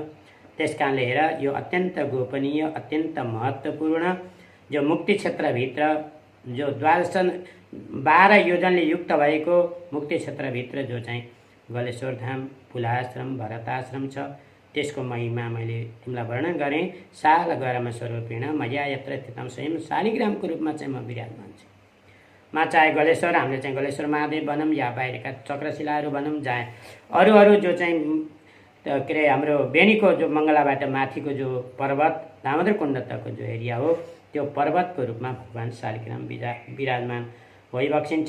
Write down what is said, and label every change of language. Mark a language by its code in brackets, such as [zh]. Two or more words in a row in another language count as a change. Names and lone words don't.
[ne] त्यस कारणले हेर, यो अत्यन्त गोपनीय, अत्यन्त महत्त्वपूर्ण जो मुक्ति क्षेत्रभित्र जो 12 योजनले युक्त भएको मुक्ति क्षेत्रभित्र जो चाहिँ गलेश्वर धाम, पुलाश्रम, भरताश्रम छ, त्यसको महिमा मैले तिमीलाई वर्णन गरेँ। [sa] साल गरम स्वरूपेण मया यत्र स्थितम स्वयं [ne] शालिग्रामको रूपमा चाहिँ म विराजमान छु। मा चाहे गलेश्वर, हामीले चाहिँ गलेश्वर महादेव भनौँ या बाहिरका चक्रशिलाहरू भनौँ, चाहे अरू जो चाहिँ के अरे हाम्रो बेनीको जो मङ्गलाबाट माथिको जो पर्वत दामोदर कुण्डतको जो एरिया हो, त्यो पर्वतको रूपमा भगवान् शालिग्राम विराजमान भइबक्सिन्छ।